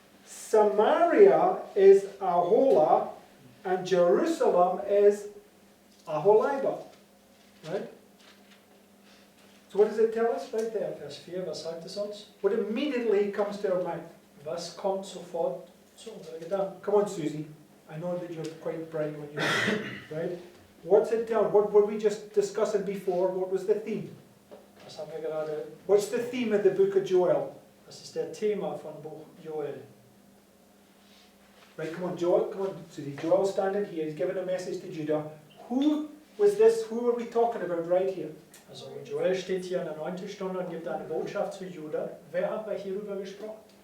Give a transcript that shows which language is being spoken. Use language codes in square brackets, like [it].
[en] Samaria is Aholah, and Jerusalem is Aholibah. Right? So what does it tell us right there? [de] Vers 4, was sagt es uns? [en] What immediately comes to our mind? [de] Was kommt sofort zu unseren Gedanken? [en] Come on, Susie. I know that you're quite bright when you're right. What's it tell? What were we just discussing before? What was the theme? [de] Was haben wir gerade? [en] What's the theme of the book of Joel? [de] Was ist der Thema von Buch Joel? [en] Right, come on, Joel. Come on, Susie. Joel's standing here. He's giving a message to Judah. Who was this? Who are we talking about right here? [de] Also Joel steht hier in der 9. Stunde und gibt eine Botschaft zu Judah. Wer haben wir hierüber gesprochen?